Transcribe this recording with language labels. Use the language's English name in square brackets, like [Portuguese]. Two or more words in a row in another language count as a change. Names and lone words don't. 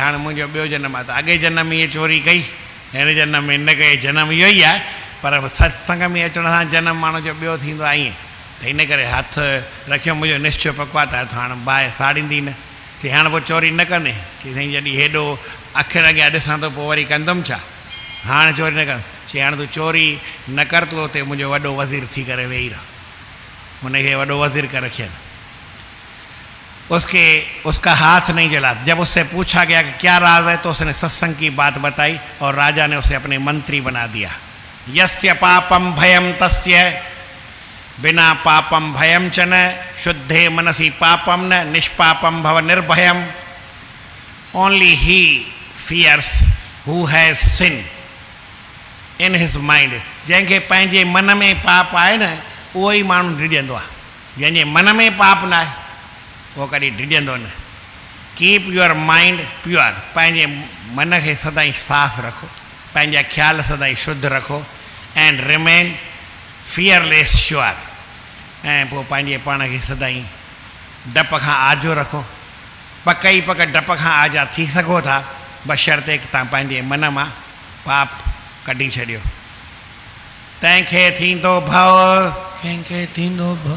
[Sindhi] हाणे मुंहिंजो ॿियो जनम आहे त अॻे जनम में इहे चोरी कई हिन जनम में न कई जनम इहो ई आहे पर सत्संग में अचण सां जनम माण्हू जो ॿियो थींदो आहे ईअं त इन करे हथु रखियो मुंहिंजो निश्चय पको आहे त हथु हाणे बाहि साड़ींदी न चई हाणे पोइ चोरी न कंदे चई साईं जॾहिं हेॾो अखियुनि अॻियां ॾिसां थो पोइ वरी कंदुमि छा हाणे चोरी न कर चई हाणे तूं चोरी न कर तूं हुते मुंहिंजो वॾो वज़ीर थी करे वेही रह हुनखे वॾो वज़ीर करे रखियनि [Hindi] उसका हाथ नहीं जला जब उससे पूछा गया कि क्या राज है तो उसने सत्संग की बात बताई और राजा ने उसे अपने मंत्री बना दिया [Sanskrit] यस्य पापम भयम तस्य बिना पापम भयम च न शुद्धे मनसी पापम न निष्पापम भव निर्भयम [English] only he fears who has sin in his mind [Sindhi] जंहिंखे पंहिंजे मन में पाप आहे न उहो ई माण्हू डिॼंदो आहे जंहिंजे मन में पाप न आहे वो कॾहिं डिॼंदो न [English] keep your mind pure, [Sindhi] पंहिंजे मन खे सदाईं साफ़ रखो, पंहिंजा ख़्याल सदाईं शुद्ध रखो, [English] and remain fearless sure, [Sindhi] ऐं पोइ पंहिंजे पाण खे सदाईं डप खां आजो रखो, पक ई पक डप खां आजा थी सघो था, बशर्ते तव्हां पंहिंजे मन मां पाप कढी छॾियो। तंहिंखे थींदो भव, कंहिंखे थींदो भव,